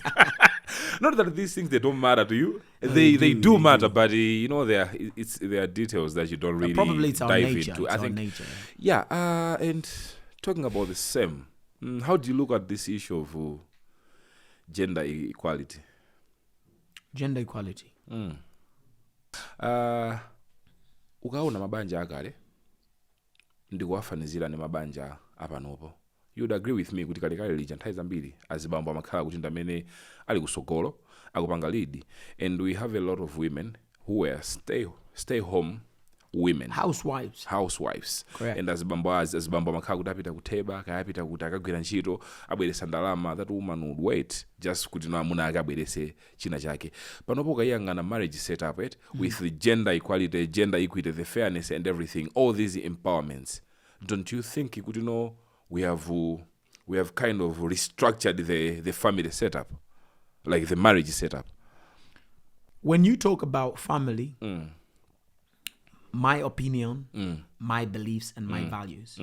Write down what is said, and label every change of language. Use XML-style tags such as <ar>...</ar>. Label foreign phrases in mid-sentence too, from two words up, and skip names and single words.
<en>Not that these things, they don't matter to you. They do matter, but you know, there are details that you don't really probably it's our dive nature. into. It's I our think, nature. yeah. And talking about the same, how do you look at this issue of gender equality? Gender equality.</en> <ny>Ukaona mabanja akale ndikuwafanizira ne mabanja apanopo.</ny> <en>You'd agree with me</en> <ny>kuti kalekale lija nthawi zambiri azibambo amakhala kuti ndamene ali kusogolo akupanga</ny> <en>lead, and we have a lot of women who were stay home women, housewives. Correct.</en> <ny>And azibambo amakhala kuti apita kutheba kayapita kuti akagwira ntchito abweresa ndalama.</ny> <en>That woman would wait just</en> <ny>kuti no amuna akabwerese china chake. Panopo kayangana</ny> <en>marriage setup with the gender equality, gender equity, the fairness and everything, all these empowerments. Don't you think kuti no we have kind of restructured the family setup, like the marriage setup? When you talk about family, my opinion, my beliefs, and my values.</en>